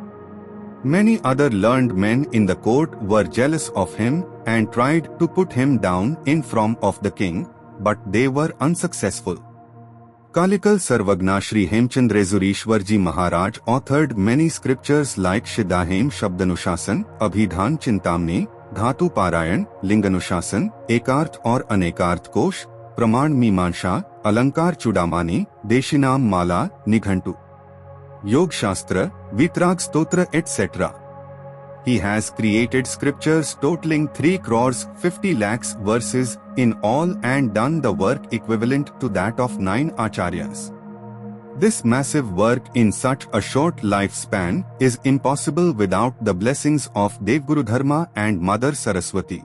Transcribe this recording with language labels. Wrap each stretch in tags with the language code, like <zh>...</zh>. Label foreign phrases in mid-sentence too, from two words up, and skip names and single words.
<en>Many other learned men in the court were jealous of him and tried to put him down in front of the king, but they were unsuccessful. Kalikal Sarvagna Shri Hemchandrazurishwarji Maharaj authored many scriptures like Shidahem Shabdanushasan, Abhidhan Chintamni, Dhatu Parayan, Linganushasan, Ekarth or Anekarth Kosh, Praman Mimansha, Alankar Chudamani, Deshinam Mala, Nighantu, Yog Shastra, Vitrag Stotra etc. He has created scriptures totaling 3 crores 50 lakhs verses in all and done the work equivalent to that of 9 acharyas. This massive work in such a short lifespan is impossible without the blessings of Devguru Dharma and Mother Saraswati.</en>